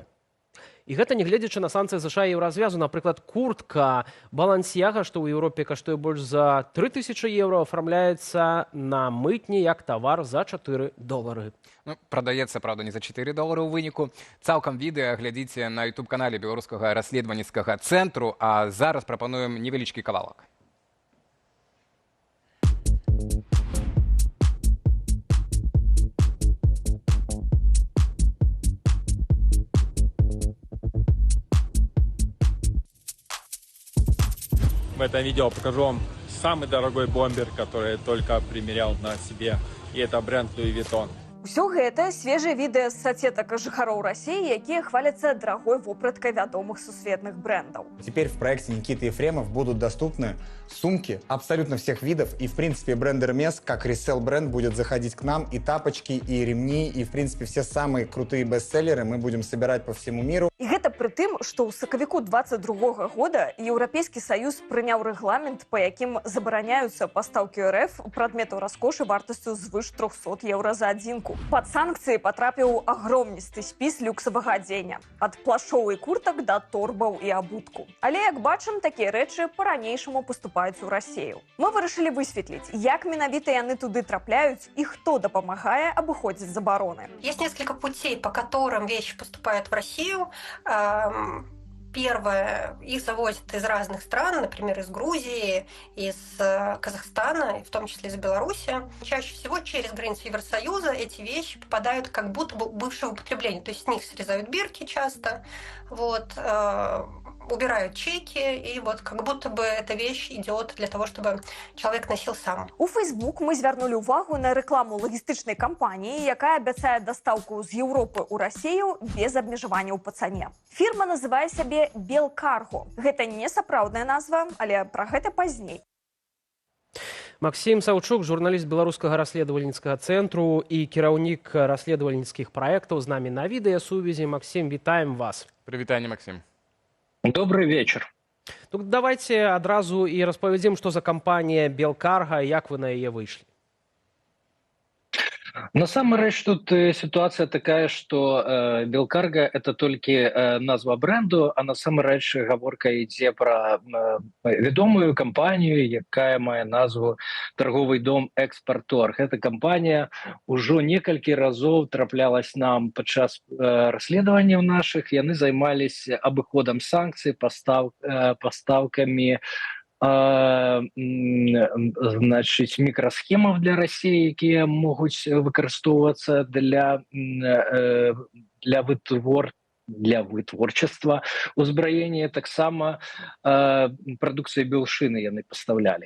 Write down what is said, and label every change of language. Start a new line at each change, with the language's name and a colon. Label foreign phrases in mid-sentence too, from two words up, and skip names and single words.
Belarusian: І гэта не гледзячы на санкцыі США і еўразвязу. Напрыклад, куртка Балансьяга, што ў Еўропе каштуе больш за 3000 еўра, афармляецца на мытні як тавар за $4. Ну, прадаецца, правда, не за $4 у выніку. Цалкам відэа глядзіце на YouTube-канале Беларускага расследаванніцкага цэнтру, а зараз прапануем невялічкі кавалак.
Russian: В этом видео покажу вам самый дорогой бомбер, который я только примерял на себе. И это бренд Louis Vuitton.
Belarusian: Усё гэта свежае відэа з соцсетак жыхароў Расіі, якія хваляцца дарагой вопраткай вядомых сусветных брэндаў.
Russian: Теперь в проекте Никиты Ефремов будут доступны сумки абсолютно всех видов. И, в принципе, бренд Hermes, как ресел-бренд, будет заходить к нам. И тапочки, и ремни, и, в принципе, все самые крутые бестселлеры мы будем собирать по всему миру.
Belarusian: І гэта пры тым, што ў сакавіку 22 года Еўрапейскі Саюз прыняў рэгламент, па якім забараняюцца пастаўкі РФ прадметаў раскошы вартасцю звыш 300 еўра за адзінку. Пад санкцыі патрапіў агромністы спіс люксавага адзення. Ад плашоў і куртак да торбаў і абутку. Але, як бачым, такія рэчы па-ранейшаму паступаюць у Расію. Мы вырашылі высветліць, як менавіта яны туды трапляюць і хто дапамагае абыходзіць забароны.
Russian: Есть несколько путей, по которым вещи поступают в Россию. Первое, их завозят из разных стран, например, из Грузии, из Казахстана, в том числе из Беларуси. Чаще всего через границу Евросоюза эти вещи попадают как будто бы бывшего употребления. То есть с них срезают бирки часто, вот, убирают чеки, и вот как будто бы эта вещь идет для того, чтобы человек носил сам.
Belarusian: У Facebook мы звярнули увагу на рекламу лагістычнай кампаніі, якая абяцае дастаўку з Еўропы ў Расію без абмежаванняў па цане. Фірма называе сябе Белкарго. Гэта не сапраўдная назва, але пра гэта пазней. Максим Саўчук, журналіст беларускага расследавальніцкага цэнтру і кіраўнік расследавальніцкіх праектаў з намі на відэасувязі. Максим, вітаем вас. Прывітанне, Максим.
Russian: Добрый вечер.
Belarusian: Ну, давайте адразу і распавядзем, што за кампанія Белкарга, як вы на яе выйшлі. Насамрэч тут
Russian: ситуация такая, что Белкарго это только
Belarusian: назва бренду, а насамрэч гаворка ідзе про вядомую кампанію, якая мае назву
Russian: торговый дом
Belarusian: Экспорторг. Эта кампанія ўжо некалькі разоў траплялась нам падчас расследаванняў наших. Яны займались абыходам санкцый,
Russian: поставками значит, микросхемов для России,
Belarusian: якія могуць выкарыстоўвацца для вытворчества узбраення, таксама прадукцыі белшыны яны пастаўлялі.